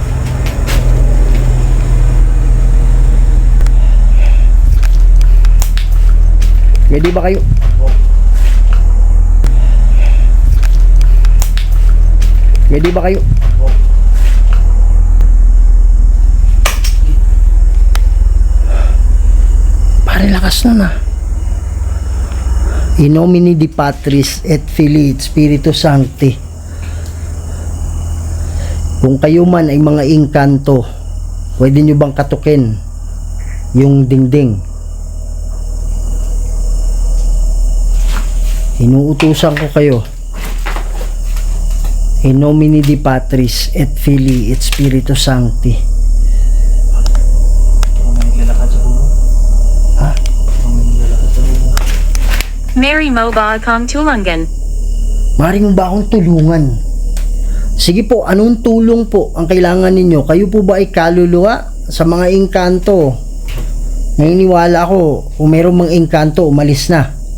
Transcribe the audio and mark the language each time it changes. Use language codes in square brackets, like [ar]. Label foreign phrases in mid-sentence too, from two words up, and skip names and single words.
[tl] Ready ba kayo? Ready ba kayo? Pare, lakas nun ah. [la] In nomine di Patris et Filii et Spiritus Sancti. [tl] Kung kayo man ay mga engkanto, pwede nyo bang katukin yung dingding? Inuutusan ko kayo. [la] In nomine di Patris et Filii et Spiritus Sancti. [tl] Ito mga Mary mo ba akong tulungan? Maaari mo ba akong tulungan? Sige po, anong tulong po ang kailangan ninyo? Kayo po ba ay kaluluwa sa mga engkanto? Naniniwala ako, kung mayroong mga engkanto, umalis na.